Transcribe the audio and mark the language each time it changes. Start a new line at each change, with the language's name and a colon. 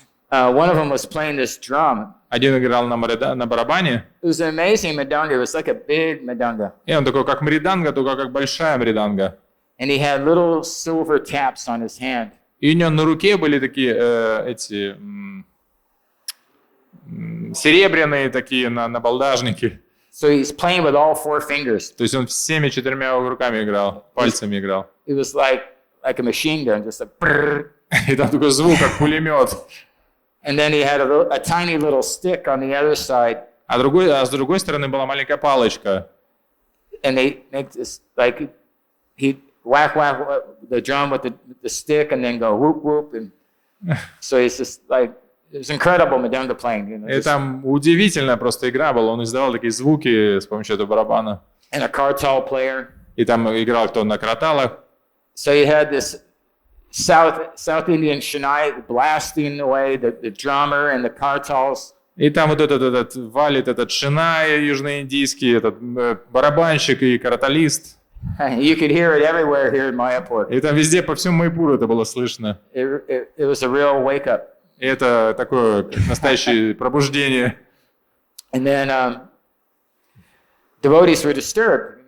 English: One of them was playing this drum.
Russian: Один играл на барабане.
English: It was an amazing madanga. It was like a big madanga.
Russian: И он такой, как мриданга, только как большая мриданга.
English: And he had little silver taps on his hand.
Russian: И у него на руке были такие серебряные такие набалдажники.
English: So he's playing with all 4 fingers.
Russian: То есть он всеми 4 руками играл, пальцами играл.
English: It was like a machine gun, just a brrr.
Russian: И там такой звук, как пулемет.
English: And then he had a tiny little stick on the other side.
Russian: А с другой стороны была маленькая палочка.
English: And they make this, he'd whack the drum with the stick and then go whoop whoop. And so it's just it was incredible madanga playing.
Russian: И там удивительная просто игра была. Он издавал такие звуки с помощью этого барабана.
English: And a kartal player.
Russian: И там играл кто на краталах.
English: So you had this South Indian Shanai blasting away the drummer and the kartals.
Russian: И там вот этот валит этот шинай южноиндийский, этот барабанщик и караталист.
English: You could hear it everywhere here in Mayapur.
Russian: И там везде, по всему Майпуру это было слышно.
English: It was a real wake up.
Russian: И это такое настоящее пробуждение.
English: And then devotees were disturbed.